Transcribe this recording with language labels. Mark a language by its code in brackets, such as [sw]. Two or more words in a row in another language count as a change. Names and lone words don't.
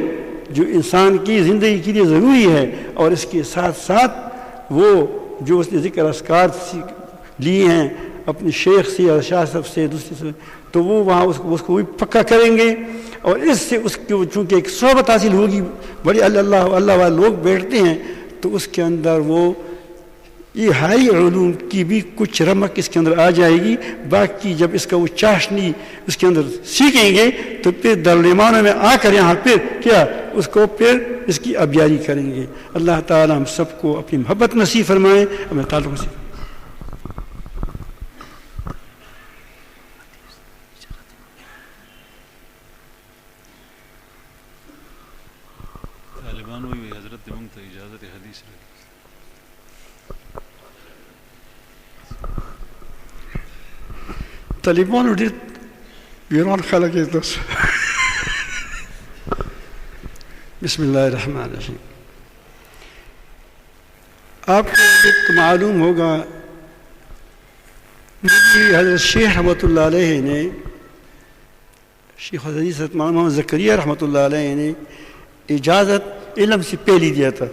[ur] ہے جو انسان کی زندگی کے لیے ضروری ہے، اور اس کے ساتھ ساتھ وہ جو اس نے ذکر اذکار لیے ہیں اپنے شیخ سے یا شاہ صاحب سے دوسرے سے، تو وہ وہاں اس کو بھی پکا کریں گے، اور اس سے اس کی چونکہ ایک صحبت حاصل ہوگی، بڑے اللہ والے لوگ بیٹھتے ہیں، تو اس کے اندر وہ یہ ہائی علوم کی بھی کچھ رمق اس کے اندر آ جائے گی۔ باقی جب اس کا وہ چاشنی اس کے اندر سیکھیں گے تو پھر دارالایمانوں میں آ کر یہاں پھر کیا اس کو پھر اس کی ابیاری کریں گے۔ اللہ تعالی ہم سب کو اپنی محبت نصیب فرمائے، اپنے تعلق نصیب فرمائے۔ [ps] طالبان وی حضرت مونږ ته اجازه حدیث راکړي. طالبانو ډېر ویران خلک یې تاسو. [ar] بسم اللہ الرحمن الرحیم. [ur] آپ کو ایک معلوم ہوگا مجھے حضرت شیخ [ar] رحمۃ اللہ علیہ [ur] نے، شیخ حدیث مولانا محمد زکریا [ar] رحمۃ اللہ علیہ [ur] نے اجازت علم سے پہلے دیا تھا.